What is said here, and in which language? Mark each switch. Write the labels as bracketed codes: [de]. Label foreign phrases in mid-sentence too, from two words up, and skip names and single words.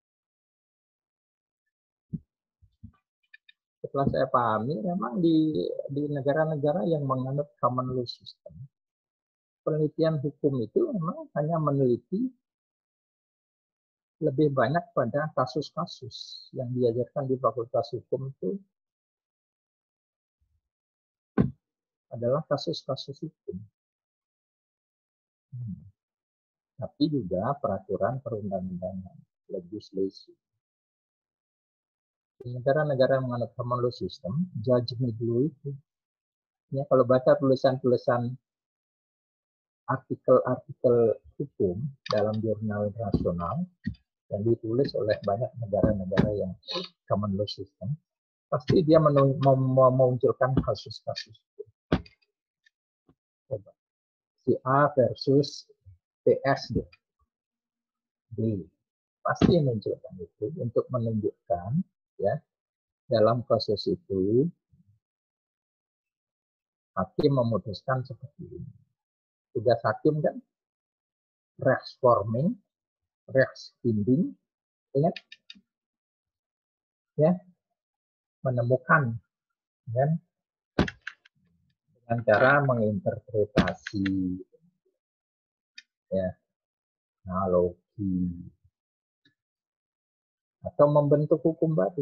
[id] Setelah saya pahami, memang di negara-negara yang menganut [en] common law system, [id] penelitian hukum itu memang hanya meneliti lebih banyak pada kasus-kasus yang diajarkan di Fakultas Hukum itu adalah kasus-kasus hukum. Tapi juga peraturan perundang-undangan, legislasi. Di negara-negara yang menganut [en] common law system, judgment law [id] itu, ya, kalau baca tulisan-tulisan artikel-artikel hukum dalam jurnal internasional yang ditulis oleh banyak negara-negara yang [en] common law system, [id] pasti dia memunculkan kasus-kasus. Si A versus PS B, pasti munculkan itu untuk menunjukkan, ya, dalam kasus itu hakim memutuskan seperti ini. Tugas hakim kan res forming, res finding, ingat, ya, menemukan, kan, dengan cara menginterpretasi, ya, analogi, atau membentuk hukum baru.